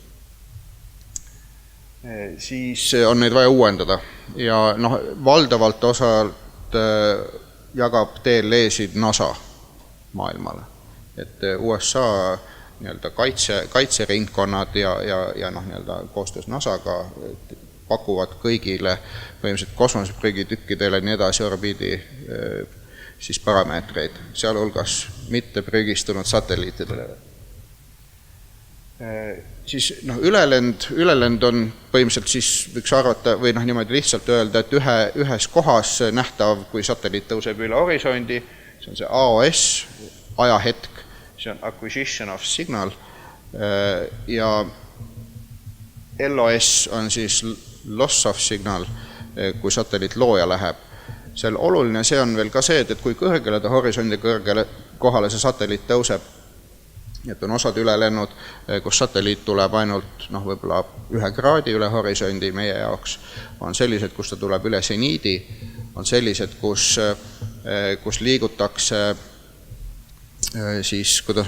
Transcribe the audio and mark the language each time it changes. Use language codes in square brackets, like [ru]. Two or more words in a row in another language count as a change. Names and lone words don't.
[et] Siis on neid vaja uuendada ja valdavalt osalt jagab TLE-sid NASA maailmale, et USA kaitseringkonnad ja koostöös NASA-ga pakuvad kõigile põhimõtteliselt kosmoseprügitükkidele nii edasi orbiidi siis parameetreid, sealhulgas mitte prügistunud satelliitidele. Siis ülelend on põhimõtteliselt siis võiks arvata või niimoodi lihtsalt öelda, et ühes kohas nähtav, kui satelliit tõuseb üle horisondi, see on see AOS, ajahetk, see on [en] acquisition of signal [et] ja LOS on siis [en] loss of signal, [et] kui satelliit looja läheb. Seal oluline see on veel ka see, et kui kõrgele ta horisondi kõrgele kohale see satelliit tõuseb, et on osad ülelennud, kus satelliit tuleb ainult võib-olla 1 kraadi üle horisondi meie jaoks, on sellised, kus ta tuleb üle seniidi, on sellised, kus liigutakse siis, kuidas